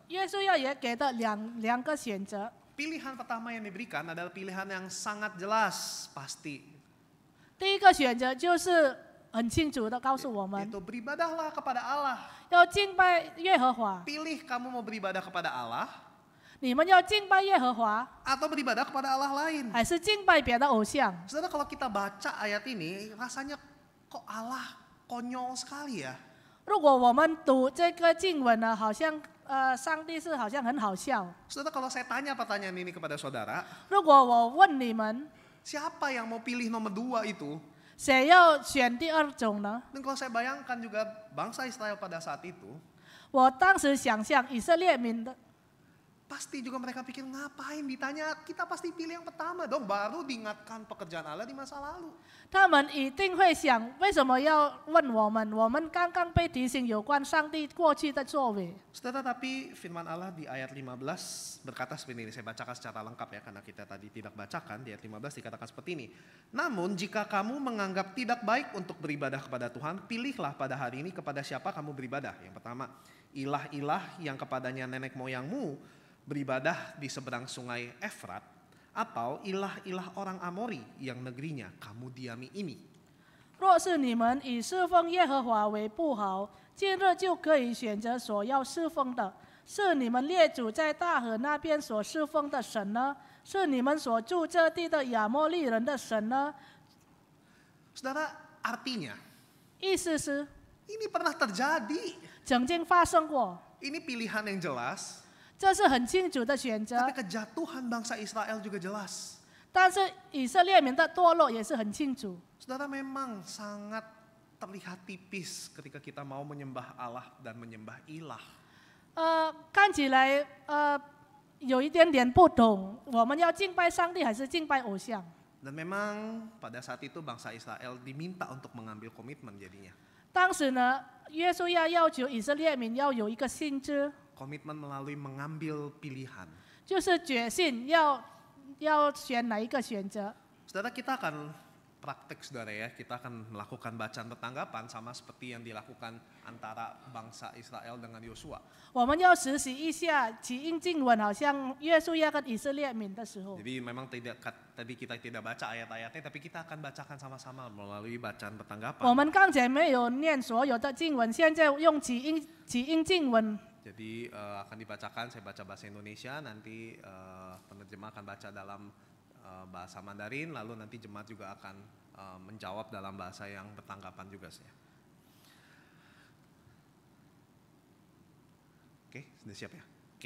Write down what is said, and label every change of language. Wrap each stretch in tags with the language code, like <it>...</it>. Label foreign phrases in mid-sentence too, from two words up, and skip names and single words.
<zh>约书亚也给的两个选择。</zh> <id>Pilihan pertama yang diberikan adalah pilihan yang sangat jelas, pasti.</id> <zh>第一个选择就是很清楚的告诉我们，</zh> <id>Itu beribadahlah kepada Allah.</id> <zh>要敬拜耶和华。</zh> <id>Pilih kamu mau beribadah kepada Allah</id> <zh>你们要敬拜耶和华，</zh> <id>atau beribadah kepada Allah lain.</id> <zh>还是敬拜别的偶像？</zh> <id>Saudara, kalau kita baca ayat ini, rasanya kok Allah konyol sekali ya.</id> <zh>如果我们读这个经文呢，好像上帝是好像很好笑。</zh> <id>Saudara, kalau saya tanya pertanyaan ini kepada saudara,</id> <zh>如果我问你们，</zh> <id>siapa yang mau pilih nomor 2 itu?</id> <zh>谁要选第二种呢？</zh> <id>Dan kalau saya bayangkan juga bangsa Israel pada saat itu,</id> <zh>我当时想象以色列民的，</zh> <id>pasti juga mereka pikir ngapain ditanya, kita pasti pilih yang pertama dong, baru diingatkan pekerjaan Allah di masa lalu.</id> <zh>他们一定会想，为什么要问我们？我们刚刚被提醒有关上帝过去的作为。</zh> <id>Saudara, tapi firman Allah di ayat 15 berkata seperti ini, saya bacakan secara lengkap ya, karena kita tadi tidak bacakan. Di ayat 15 dikatakan seperti ini, namun jika kamu menganggap tidak baik untuk beribadah kepada Tuhan, pilihlah pada hari ini kepada siapa kamu beribadah. Yang pertama, ilah-ilah yang kepadanya nenek moyangmu beribadah di seberang sungai Efrat, atau ilah-ilah orang Amori yang negerinya kamu diami ini.</id> <zh>若是你们以侍奉耶和华为不好，今日就可以选择所要侍奉的，是你们列祖在大河那边所侍奉的神呢？是你们所住这地的亚摩利人的神呢？</zh> <id>Saudara, artinya</id> <zh>意思是</zh> <id>ini pernah terjadi.</id> <zh>曾经发生过，</zh> <id>Ini pilihan yang jelas,</id> <zh>这是很清楚的选择</zh> <id>tapi。kejatuhan bangsa Israel juga jelas.</id> <zh>但是以色列民的堕落也是很清楚。</zh> <id>Saudara, memang sangat terlihat tipis ketika kita mau menyembah Allah dan menyembah ilah.</id> <zh>看起来有一点点不懂，我们要敬拜上帝还是敬拜偶像？</zh> <id>Dan memang pada saat itu bangsa Israel diminta untuk mengambil komitmen jadinya.</id> <zh>当时呢，约书亚要求以色列民要有一个信知，</zh> <id>Komitmen melalui mengambil pilihan.</id> <zh>就是决心要选哪一个选择。</zh> <id>Saudara, kita akan praktek, saudara ya, kita akan melakukan bacaan bertanggapan sama seperti yang dilakukan antara bangsa Israel dengan Yosua.</id> <zh>我们要实习一下起因经文，好像约书亚跟以色列民的时候，</zh> <id>Jadi memang tadi kita tidak baca ayat-ayatnya, tapi kita akan bacakan sama-sama melalui bacaan</id> <zh>我</zh> <id>bertanggapan.</id> <zh>们刚才没有念所有的经文，现在用起因经文。</zh> <id>Jadi akan dibacakan, saya baca bahasa Indonesia, nanti penerjemah akan baca dalam bahasa Mandarin, lalu nanti jemaat juga akan menjawab dalam bahasa yang bertanggapan juga saya. Oke, sudah siap ya? Oke.</id>